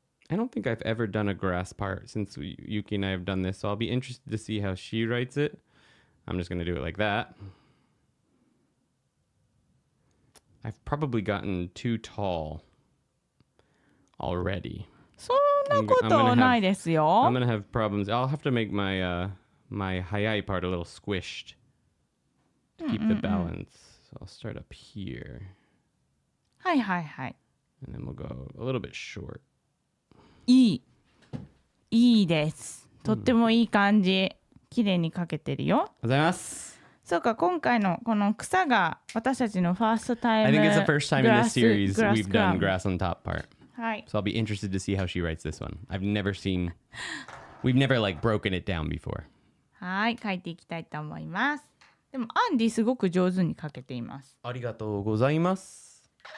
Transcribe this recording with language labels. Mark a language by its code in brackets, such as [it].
[en] I don't think I've ever done a grass part since Yuki and I have done this, so I'll be interested to see how she writes it. I'm just going to do it like that. I've probably gotten too tall already. [ja] そんなことはないですよ。 [en] I'm going to have problems. I'll have to make my my hayai part a little squished to keep the balance. So I'll start up here. [ja] はいはいはい。 [en] And then we'll go a little bit short. [ja] いいです。とってもいい感じ。綺麗に描けてるよ。ありがとうございます。そうか、今回のこの草が私たちのファーストタイム。 [en] I think it's the first time in this series we've done grass on top part. [ja] はい。 [en] So I'll be interested to see how she writes this one. We've never like broken it down before. [ja] はい、描いていきたいと思います。でもアンディすごく上手に描けています。ありがとうございます。